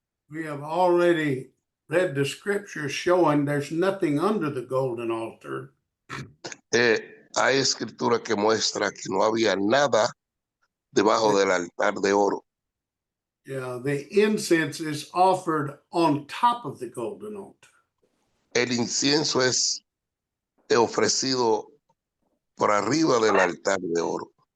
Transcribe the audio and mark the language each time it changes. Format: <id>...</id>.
<en>We have already read the scripture showing there's nothing under the golden altar.</en> <es>Hay escritura que muestra que no había nada debajo del altar de oro.</es> <en>Yeah, the incense is offered on top of the golden altar.</en> <es>El incienso es ofrecido por arriba del altar de oro.</es>